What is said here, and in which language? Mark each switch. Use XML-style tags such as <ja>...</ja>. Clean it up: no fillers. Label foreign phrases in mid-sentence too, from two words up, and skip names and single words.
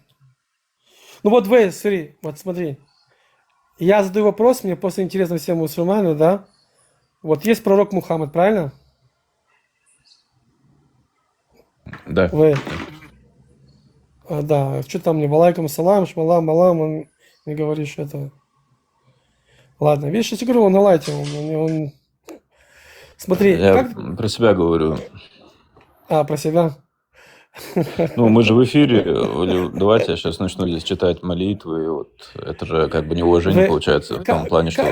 <ru>Ну вот, смотри. Я задаю вопрос, мне просто интересно всем мусульманам, да? Вот есть пророк Мухаммад, правильно? Да. Да, что там мне,</ru> <ar>وعليكم السلام,</ar> <ru>шмалам, алам, он не говоришь это. Ладно, видишь, я тебе говорю, он на лайте, он... Смотри, Я как... про себя говорю. Про себя? Ну, мы же в эфире. Давайте я сейчас начну здесь читать молитвы. И вот это же как бы неуважение получается в том плане, что</ru>